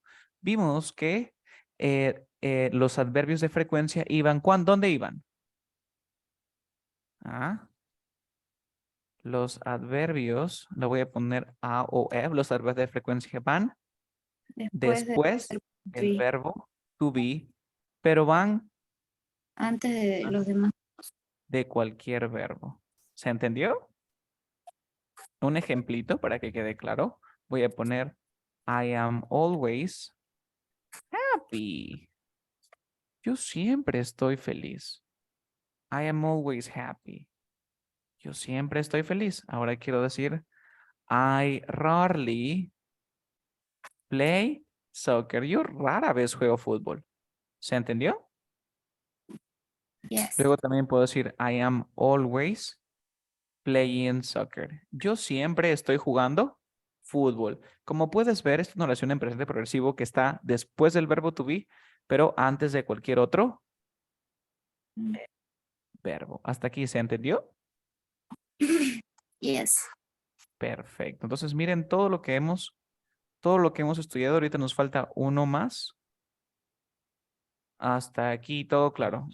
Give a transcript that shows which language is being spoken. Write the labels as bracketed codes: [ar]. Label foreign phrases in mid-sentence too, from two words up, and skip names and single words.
[es] Vimos que los adverbios de frecuencia iban, ¿dónde iban? Ah, los adverbios, le voy a poner A o E, los adverbios de frecuencia van Después de después del be, verbo [en] to be, [es] pero van antes de los demás. de cualquier verbo. ¿Se entendió? Un ejemplito para que quede claro. Voy a poner [en] I am always happy. [es] Yo siempre estoy feliz. [en] I am always happy. [es] Yo siempre estoy feliz. Ahora quiero decir [en] I rarely play soccer. [es] Yo rara vez juego fútbol. ¿Se entendió? Yes. Luego también puedo decir [en] I am always playing soccer. [es] Yo siempre estoy jugando fútbol. Como puedes ver, es una oración en presente progresivo que está después del verbo [en] to be, [es] pero antes de cualquier otro Mm. verbo. ¿Hasta aquí se entendió? Yes. Perfecto. Entonces miren todo lo que hemos estudiado. Ahorita nos falta uno más. Hasta aquí todo claro.